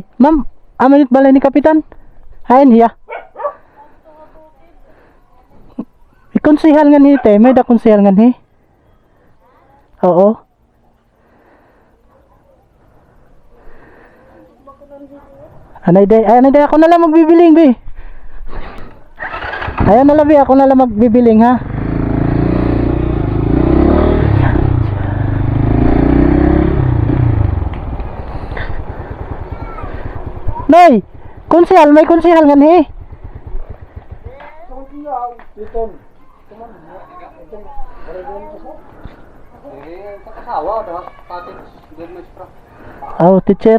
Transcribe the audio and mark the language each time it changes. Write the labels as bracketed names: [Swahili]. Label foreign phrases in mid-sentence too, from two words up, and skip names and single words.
[Waray] Ma'am, amanit balay ni kapitan? Hain hiya. Ikonsihal nga ni te, may da konsihal nga ni. Oo. Anay day ako na lang magbibiling be. Ayan na lang be, ako na lang magbibiling ha. Noy, konsehal, may konsehal nga ni. Oh, teacher.